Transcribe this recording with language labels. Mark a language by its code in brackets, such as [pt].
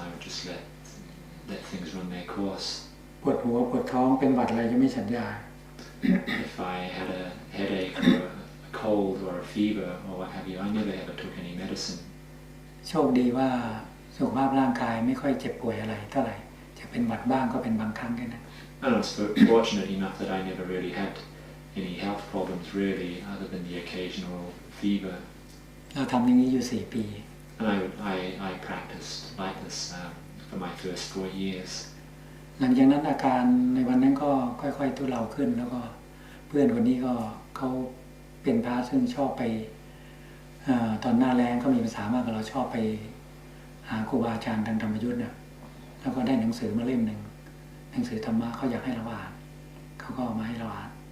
[en] I would just let things run their course. [th] ปวดหัวปวดท้องเป็นหวัดอะไรจะไม่ฉันยา [en] if I had a headache or a cold or a fever or what have you, I never ever took any medicine. [th] โชคดีว่าสุขภาพร่างกายไม่ค่อยเจ็บป่วยอะไรเท่าไหร่จะเป็นหวัดบ้างก็เป็นบางครั้งแค่นั้น [en] And I was fortunate enough that I never really had any health problems really, other than the occasional fever. [th] เราทำอย่างนี้อยู่4 ปี [en] And I practiced like this for my first 4 years. [th] หลังจากนั้นอาการในวันนั้นก็ค่อยๆทุเลาขึ้นแล้วก็เพื่อนคนนี้ก็เขาเป็นพระซึ่งชอบไปตอนหน้าแรงก็มีภาษามากกับเราชอบไปหาครูบาอาจารย์ทางธรรมยุทธ์เนี่ยแล้วก็ได้หนังสือมาเล่มหนึ่งหนังสือธรรมะเขาอยากให้เราอ่านเขาก็เอามาให้เราอ่าน